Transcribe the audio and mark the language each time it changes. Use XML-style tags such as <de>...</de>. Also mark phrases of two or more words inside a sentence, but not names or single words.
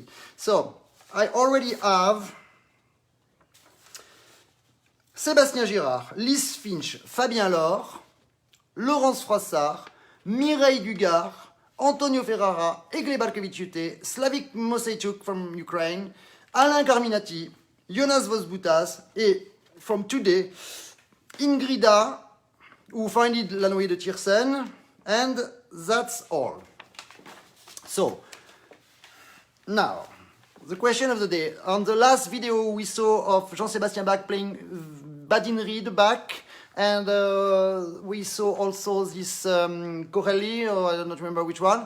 <en>So, I already have Sébastien Girard, Lise Finch, Fabien Laure, Laurence Froissart, Mireille Dugard, Antonio Ferrara, Egle Barkevich-Ute, Slavik Moseichuk from Ukraine, Alain Carminati, Jonas Vosbutas, et from today, Ingrida, who founded La Noé de Tiersen, and that's all. So, now, the question of the day. On the last video we saw of Jean-Sébastien Bach playing Badinnerie de Bach, and we saw also this Corelli, or I don't remember which one.</en>